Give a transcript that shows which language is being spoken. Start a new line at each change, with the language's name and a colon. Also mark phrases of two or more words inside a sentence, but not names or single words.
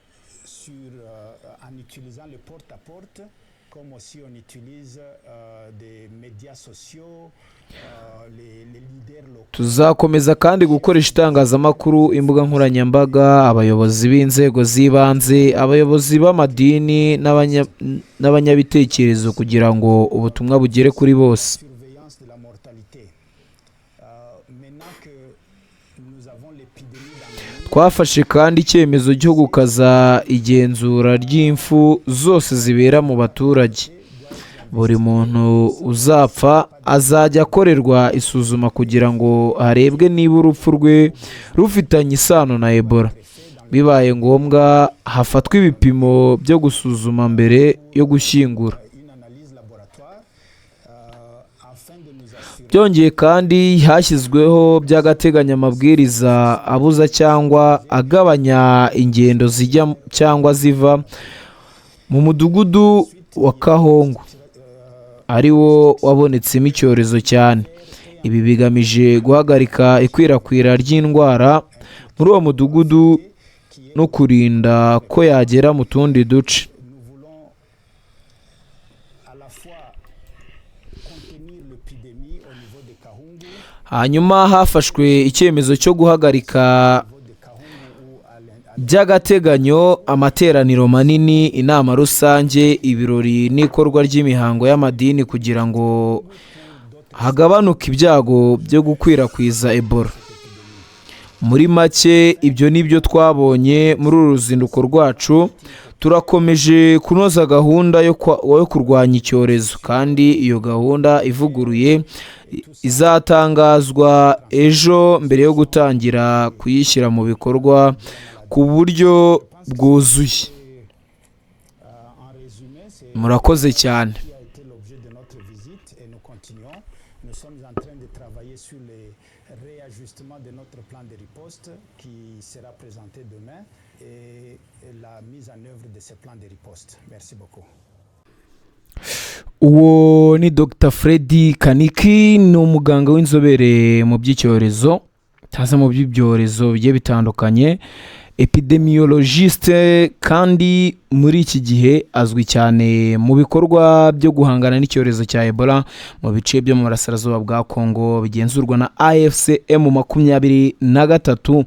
French: en utilisant le porte-à-porte, comme aussi on utilise des médias sociaux, les leaders locaux.
Kinyarwanda: tuzakomeza kandi gukoresha itangazamakuru, imbuga nkoranyambaga, abayobozi b'inzego z'ibanze, abayobozi b'amadini n'abanyabitekerezo kugira ngo ubutumwa bugere kuri bose.
French: Surveillance de la mortalité. Maintenant que nous avons l'épidémie dans le monde,
Kinyarwanda: twafashe kandi icyemezo cyo gukaza igenzura ry'impfu zose zibera mu baturage. Buri muntu uzapfa azajya akorerwa isuzuma kugira ngo harebwe niba urupfu rwe rufitanye isano na Ebola. Bibaye ngombwa hafatwa ibipimo byo gusuzuma mbere yo gushyingura.
French: une analyse laboratoire afin de nous assurer
Kinyarwanda: Byongeye kandi hashyizweho by'agateganyo amabwiriza abuza cyangwa agabanya ingendo zijya cyangwa ziva mu mudugudu wa Kahongo ari wo wabonetsemo icyorezo cyane. Ibi bigamije guhagarika ikwirakwira ry'indwara muri uwo mudugudu no kurinda ko yagera mu tundi duce.
French: nous voulons à la fois contenir l'épidémie au niveau de Kahungu,
Kinyarwanda: Hanyuma hafashwe icyemezo cyo guhagarika by'agateganyo amateraniro manini, inama rusange, ibirori n'ikorwa ry'imihango y'amadini kugira ngo hagabanuke ibyago byo gukwirakwiza Ebola. Muri make ibyo nibyo twabonye muri uru ruzinduko rwacu. Turakomeje kunoza gahunda yo kurwanya icyorezo, kandi iyo gahunda ivuguruye izatangazwa ejo mbere yo gutangira kuyishyira mu bikorwa ku buryo bwuzuye.
French: en résumé, c'est
Kinyarwanda: Murakoze cyane.
French: qui a été l'objet de notre visite et nous continuons. Nous sommes en train de travailler sur les réajustements de notre plan de riposte qui sera présenté demain et la mise en œuvre de ce plan de riposte. Merci beaucoup.
Kinyarwanda: Uwo ni Dr Freddy Kaniki, ni umuganga w'inzobere mu by'icyorezo, taza mu by'ibyorezo bigiye bitandukanye, epidemiologiste, kandi muri iki gihe azwi cyane mu bikorwa byo guhangana n'icyorezo cya Ebola mu bice byo mu burasirazuba bwa Kongo bigenzurwa na AFCM 23.